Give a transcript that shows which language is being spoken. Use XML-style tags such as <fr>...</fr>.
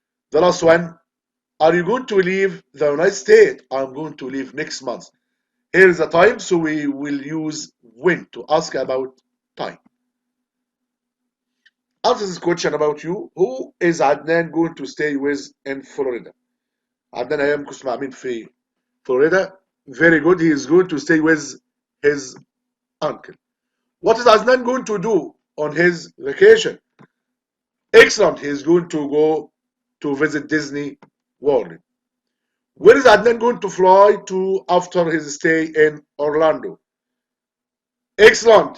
<en>The last one, are you going to leave the United States? I'm going to leave next month. Here is the time, so we will use when to ask about time. Answer this question about you. Who is Adnan going to stay with in Florida?</en> <ar>عدنان هيمكث مع مين في Florida?</ar> <en>Very good. He is going to stay with his uncle. What is Adnan going to do on his vacation? Excellent. He is going to go to visit Disney World. Where is Adnan going to fly to after his stay in Orlando? Excellent.</en>